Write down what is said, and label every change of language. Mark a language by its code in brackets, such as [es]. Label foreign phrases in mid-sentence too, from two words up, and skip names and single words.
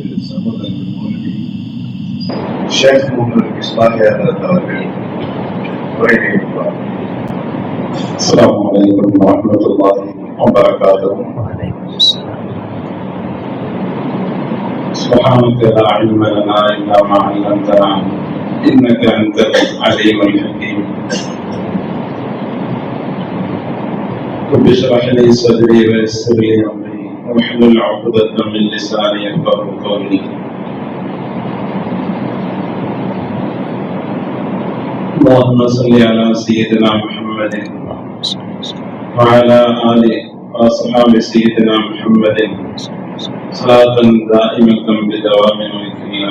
[ta] சகோதரர்கள் மௌலவி ஷேக் முகமது இஸ்மாயில் அவர்கள் உரை நிகழ்த்துவார். [ar] السلام عليكم ورحمة الله وبركاته. سبحانك لا علم لنا إلا ما علمتنا إنك أنت العليم الحكيم. رب اشرح لي صدري ويسر لي امري واحلل عقدة من لساني يفقهوا قولي. اللهم صل على سيدنا محمد وعلى آل وأصحاب سيدنا محمد صلاة دائمة بدوام ملكنا.